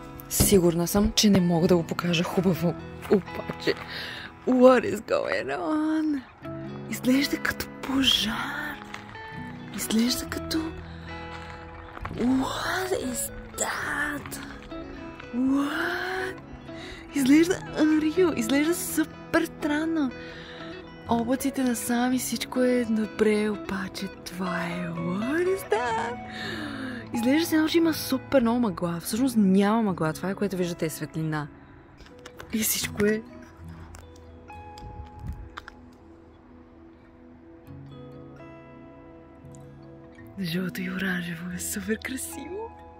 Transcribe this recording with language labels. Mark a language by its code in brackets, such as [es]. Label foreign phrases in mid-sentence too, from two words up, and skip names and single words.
[bg] Сигурна съм, че не мога да го покажа хубаво. Обаче, [en] what is going on? [bg] Изглежда като пожар. Изглежда като... [en] What is that? What? [bg] Изглежда unreal. Изглежда супер странно. Облаците насам и всичко е добре, обаче това е... [en] What is that? [bg] Изглежда се едно, че има супер много мъгла. Всъщност няма мъгла. Това е, което виждате, е светлина. И всичко е... Жълто и оранжево е супер красиво.